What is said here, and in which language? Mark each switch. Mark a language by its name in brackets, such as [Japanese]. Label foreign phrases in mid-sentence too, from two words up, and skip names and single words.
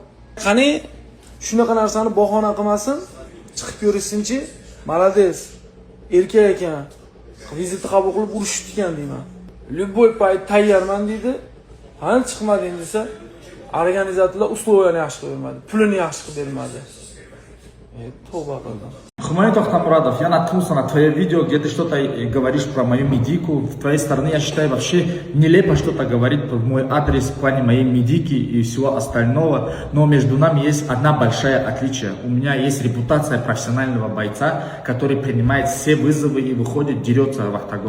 [Uzbek] Qani shunaqa narsani bahona qilmasin, chiqib ko'rishsinchi, malades. Erkak ekan. Vizitni qabul qilib urishib ekan deyman. Любой payt tayyorman deydi. Hali chiqmading desa, organizatorlar условияni yaxshi qilib bermadi, pulini yaxshi qilib bermadi. Tavba qildim. Humoyун To'xtamurodov, [Russian] я наткнулся на твое видео, где ты что-то говоришь про мою медику. С твоей стороны, я считаю, вообще нелепо что-то говорить в мой адрес в плане моей медики и всего остального. Но между нами есть одна большая отличие. У меня есть репутация профессионального бойца, который принимает все вызовы и выходит, дерется в октагон.